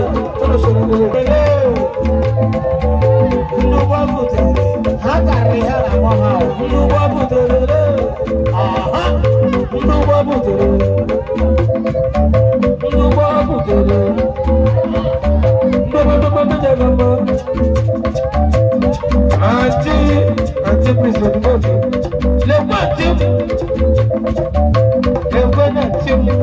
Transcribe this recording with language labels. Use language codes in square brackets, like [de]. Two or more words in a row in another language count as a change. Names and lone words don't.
[ig] Ndị ụgbọ butere, ha karịrị ha na nwa ha o. Ndị ụgbọ butere, aha, ndị ụgbọ butere. Ndị ụgbọ butere. Ndị ụgbọ, ndị ụgbọ, ndị ụgbọ, ndị ụgbọ. [en] Auntie, auntie, please, don't go. [ig] Lekwa auntie. Lekwa auntie.